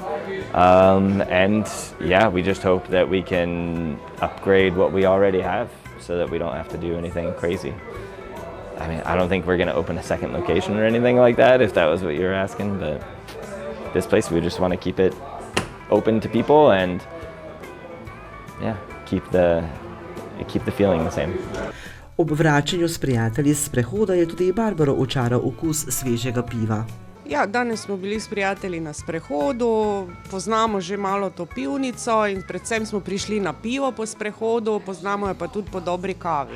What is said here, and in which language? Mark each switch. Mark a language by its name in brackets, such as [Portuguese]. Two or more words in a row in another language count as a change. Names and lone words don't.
[English] We just hope that we can upgrade what we already have so that we don't have to do anything crazy. I mean, I don't think we're going to open a second location or anything like that, if that was what you were asking, but this place, we just want to keep it open to people and keep the feeling the same. [Slovenian] Ob vračanju s prijatelji s sprehoda je tudi Barbaro očaral okus svežega piva. Ja, danes smo bili s prijatelji na sprehodu, poznamo že malo to pivnico in predvsem smo prišli na pivo po sprehodu, poznamo jo pa tudi po dobri kavi.